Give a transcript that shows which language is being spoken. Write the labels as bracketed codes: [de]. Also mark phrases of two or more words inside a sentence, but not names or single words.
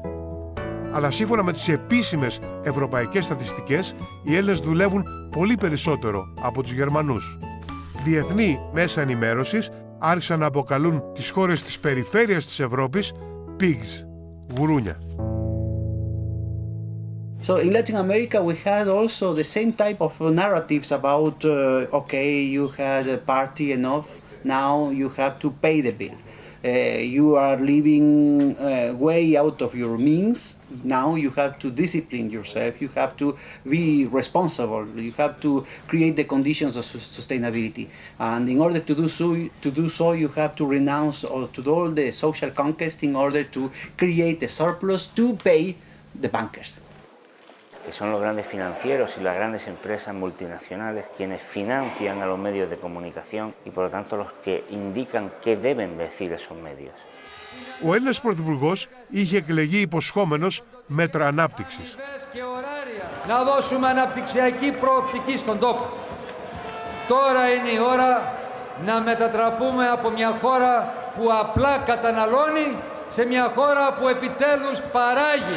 [el] Αλλά σύμφωνα με τις επίσημες ευρωπαϊκές στατιστικές, οι Έλληνες δουλεύουν πολύ περισσότερο από τους Γερμανούς. Διεθνή μέσα ενημέρωσης άρχισαν να αποκαλούν τις χώρες της περιφέρειας της Ευρώπης pigs, γουρούνια. [en] So in Latin America we had also the same type of narratives about, okay, you had a party enough, now you have to pay the bill. You are living way out of your means. Now you have to discipline yourself. You have to be responsible. You have to create the conditions of sustainability. And in order to do so, you have to renounce to all the social conquest in order to create a surplus to pay the bankers. [es] Que son los grandes financieros y las grandes empresas multinacionales quienes financian a los medios de comunicación y por lo tanto los que indican qué deben decir esos medios. [el] Ο Έλληνας Πρωθυπουργός είχε εκλεγεί υποσχόμενος μέτρα ανάπτυξης. Να δώσουμε αναπτυξιακή προοπτική στον τόπο. Τώρα είναι η ώρα να μετατραπούμε από μια χώρα που απλά καταναλώνει σε μια χώρα που επιτέλους παράγει.